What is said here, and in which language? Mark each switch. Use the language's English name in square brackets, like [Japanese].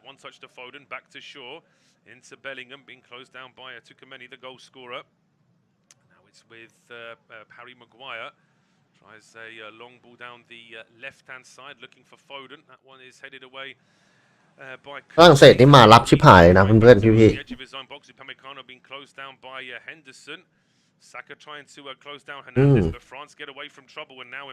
[English] One touch to Foden, back to Shaw, into Bellingham, being closed down by Tukameni, the goal scorer. Now it's with Harry Maguire. Tries a long ball down the left-hand side, looking for Foden. That one is headed away by... [Thai] ฝรั่งเศสนี่มารับชิบหายนะเพื่อนๆพี่ [English] Upamecano being closed down by Henderson. Saka trying to close down Hernandez, but France get away from trouble and now